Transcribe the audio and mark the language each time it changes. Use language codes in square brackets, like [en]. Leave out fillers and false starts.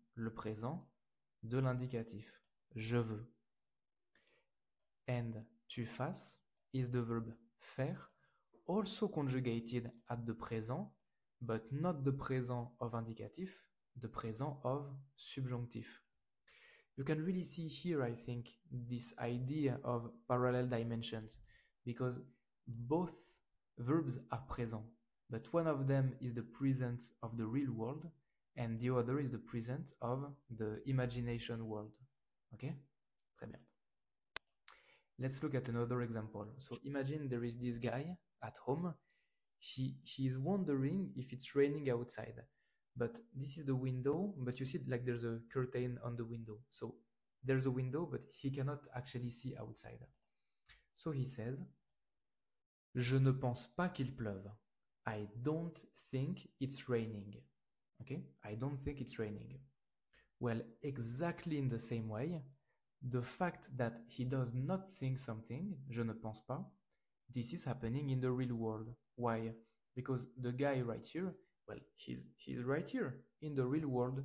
[fr] Le présent de l'indicatif. Je veux. [en] And tu fasses is the verb faire, also conjugated at the present, but not the present of indicatif, the present of subjunctif. You can really see here, I think, this idea of parallel dimensions, because both verbs are present, but one of them is the present of the real world, and the other is the present of the imagination world. Okay? [fr] Très bien. [en] Let's look at another example. So imagine there is this guy at home. He is wondering if it's raining outside. But this is the window, but you see like there's a curtain on the window. So there's a window, but he cannot actually see outside. So he says, [fr] je ne pense pas qu'il pleuve. [en] I don't think it's raining. Okay? I don't think it's raining. Well, exactly in the same way, the fact that he does not think something, [fr] je ne pense pas, [en] this is happening in the real world. Why? Because the guy right here, well, he's right here in the real world.